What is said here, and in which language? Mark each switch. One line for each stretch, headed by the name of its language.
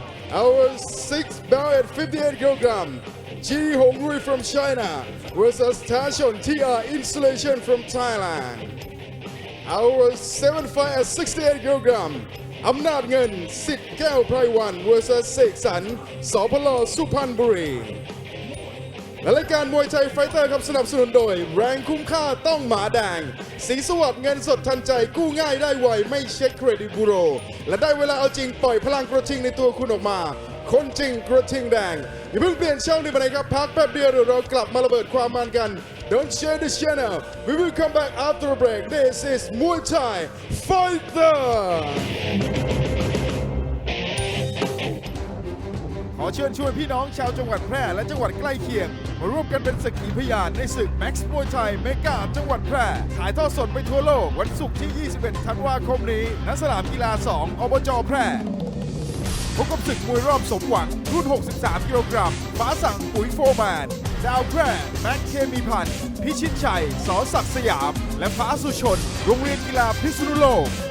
English: Our sixth bout at 58 kg จีหงรุย from China versus ท้าชน TR Installation from Thailand Our seventh fight at 68 kg
Thai: อำนาจเงินสิทธิ์แก้วไพรวัน vs เสกสรรสพลสุพรรณบุรีและรายการมวยไทยไฟเตอร์ครับสนับสนุนโดยแรงคุ้มค่าต้องหมาแดงสีสวัสดิ์เงินสดทันใจกู้ง่ายได้ไวไม่เช็คเครดิตบูโร และได้เวลาเอาจริงปล่อยพลังกระทิงในตัวคุณออกมาคนจริงกระทิงแดงอย่าเพิ่งเปลี่ยนช่องนี้ไปไหนครับพักแป๊บเดียวเดี๋ยวเรากลับมาระเบิดความมันกัน
English: Don't share this channel. We will come back after a break. This is Muay Thai Fighter.
Thai: ขอเชิญชวนพี่น้องชาวจังหวัดแพร่และจังหวัดใกล้เคียงมาร่วมกันเป็นสักขีพยานในศึก Max Muay Thai เมกาจังหวัดแพร่ถ่ายทอดสดไปทั่วโลกวันศุกร์ที่ 21 ธันวาคมนี้ณสนามกีฬา 2 อบจ. แพร่พบกับศึกมวยรอบสมหวังรุ่น 63 กิโลกรัมฟ้าสั่งปุ๋ยโฟร์แมนดาวแพร่แม็กเคมีพันธ์พิชิตชัยสอศักดิ์สยามและฟ้าสุชนโรงเรียนกีฬาพิษณุโลก